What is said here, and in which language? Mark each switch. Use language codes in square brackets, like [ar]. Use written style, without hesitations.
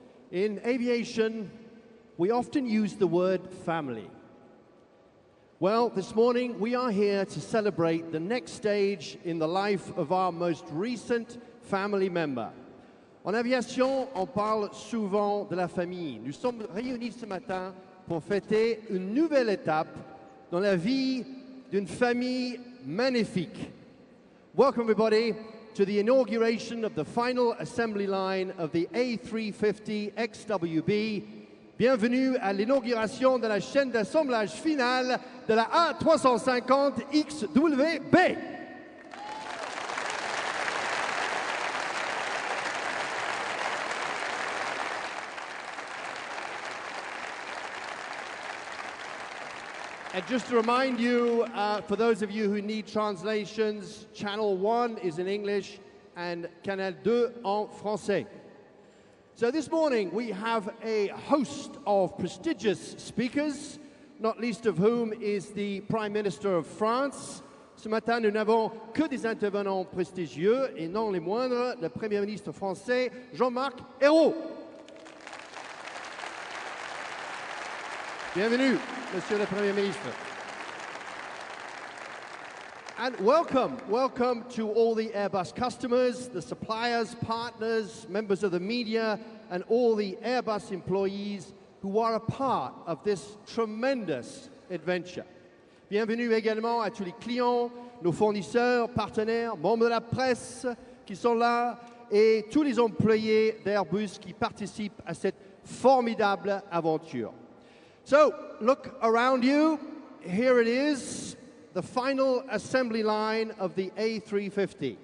[en] In aviation, we often use the word family. Well, this morning we are here to celebrate the next stage in the life of our most recent family member. [fr] En aviation, on parle souvent de la famille. Nous sommes réunis ce matin pour fêter une nouvelle étape dans la vie d'une famille magnifique. [en] Welcome everybody to the inauguration of the final assembly line of the A350 XWB. [fr] Bienvenue à l'inauguration de la chaîne d'assemblage finale de la A350 XWB. [en] And just to remind you, for those of you who need translations, Channel 1 is in English and [fr] Canal 2 en français. [en] So this morning we have a host of prestigious speakers, not least of whom is the Prime Minister of France. [fr] Ce matin, nous n'avons que des intervenants prestigieux et non les moindres, le Premier ministre français, Jean-Marc Ayrault. Bienvenue, Monsieur le Premier Ministre. [en] And welcome to all the Airbus customers, the suppliers, partners, members of the media, and all the Airbus employees who are a part of this tremendous adventure. [fr] Bienvenue également à tous les clients, nos fournisseurs, partenaires, membres de la presse qui sont là et tous les employés d'Airbus qui participent à cette formidable aventure. [en] So, look around you. Here it is, the final assembly line of the A350.